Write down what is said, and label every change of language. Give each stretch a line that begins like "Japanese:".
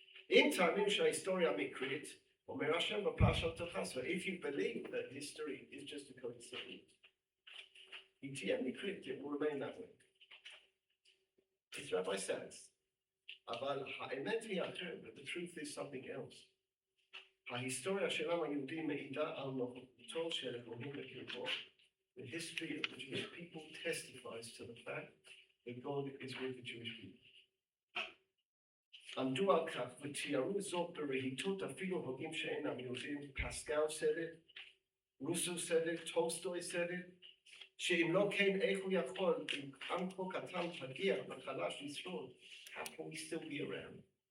English: In time,
Hebrew: שההיסטוריה מקרית, אומר השם בפרשת תחס,
English: if you believe that history is just a coincidence,
Hebrew: היא תהיה מקרית,
English: it will remain that way. It's Rabbi says,
Hebrew: אבל האמת היא אחרת,
English: but the truth is something else.
Hebrew: ההיסטוריה של העם היהודי מעידה על נוכחותו של אלוהים בקרבו.
English: The history of the Jewish people testifies to the fact that God is with the Jewish people.
Hebrew: עמדו על כך ותיארו זאת ברהיטות אפילו הוגים שאינם יהודים. פסקל
English: said it,
Hebrew: רוסו said it, טולסטוי said it, שאם לא כן איך הוא יכול, אם עם כה קטן פגיע וחלש לשרוד,
English: how can we still be around?